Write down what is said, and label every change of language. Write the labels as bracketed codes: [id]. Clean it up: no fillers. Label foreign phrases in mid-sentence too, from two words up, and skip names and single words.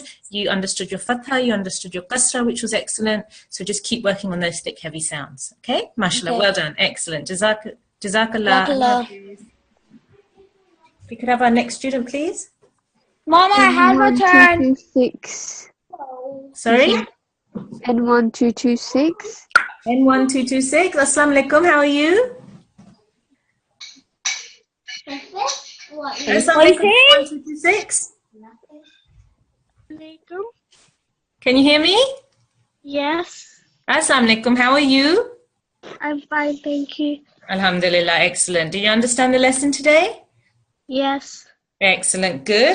[en] You understood your fatha, you understood your kasra, which was excellent. So just keep working on those thick, heavy sounds. Okay? Mashallah, Okay. well done. Excellent. Jazakallah. Jazakallah. If we could have our next student, please. Mama, I have a turn. N1226. Sorry? N1226. N1226. [ar] Assalamu alaikum. [en] How are you? [ar] Assalamu alaikum. [en] 1226. Can you hear me? Yes, [ar] Assalamu alaikum. [en] How are you? I'm fine, thank you. Alhamdulillah. Excellent. Do you understand the lesson today? Yes, Excellent. Good.